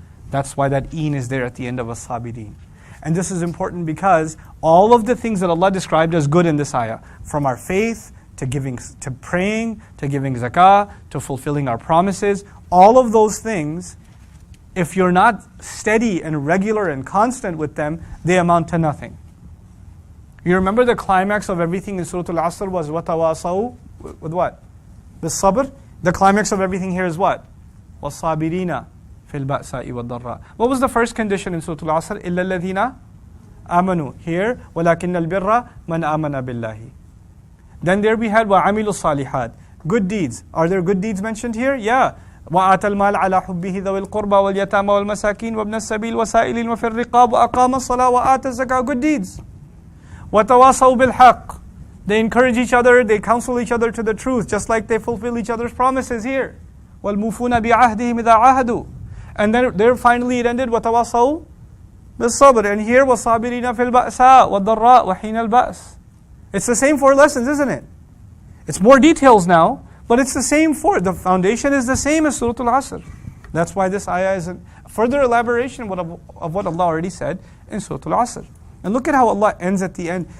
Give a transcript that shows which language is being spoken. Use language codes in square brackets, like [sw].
[en] That's why that in is there at the end of as-sabirin. And this is important because all of the things that Allah described as good in this ayah, from our faith, to giving, to praying, to giving zakah, to fulfilling our promises, all of those things, if you're not steady and regular and constant with them, they amount to nothing. You remember the climax of everything in Surah Al-Asr was وَتَوَاصَوْا with what? The sabr. The climax of everything here is what? [ar] وَالصَّابِرِينَ فِي الْبَأْسَاءِ وَالضَّرَّاءِ. [en] What was the first condition in Surah Al-Asr? [ar] إِلَّا الَّذِينَ آمَنُوا. [en] Here, [ar] وَلَكِنَّ الْبِرَّ مَنْ آمَنَ بِاللَّهِ. [en] Then there we had [ar] وَعَمِلُوا الصَّالِحَاتِ. [en] Good deeds. Are there good deeds mentioned here? Yeah. [ar] وَآتَى الْمَالَ عَلَى حُبِّهِ ذَوِي الْقُرْبَى وَالْيَتَامَى وَالْمَسَاكِينَ وَابْنَ السَّبِيلِ وَسَائِلِينَ وَفِي الرِّقَابِ وَأَقَامَ الصَّلَاةَ وَآتَى الزَّكَاةَ. [en] Good deeds. [ar] وَتَوَاصَوْا بِالْحَقِّ. [en] They encourage each other, they counsel each other to the truth, just like they fulfill each other's promises here. [ar] وَالْمُوفُونَ بِعَهْدِهِمْ إِذَا عَاهَدُوا. [en] And then there finally it ended, [ar] وَتَوَاصَوْا بِالصَّبْرِ. [en] And here, [ar] وَالصَّابِرِينَ فِي الْبَأْسَاءِ وَالضَّرَّاءِ وَحِينَ الْبَأْسِ. [en] It's the same 4 lessons, isn't it? It's more details now, but it's the same 4. The foundation is the same as Surah Al-Asr. That's why this ayah is a further elaboration of what Allah already said in Surah Al-Asr. And look at how Allah ends at the end.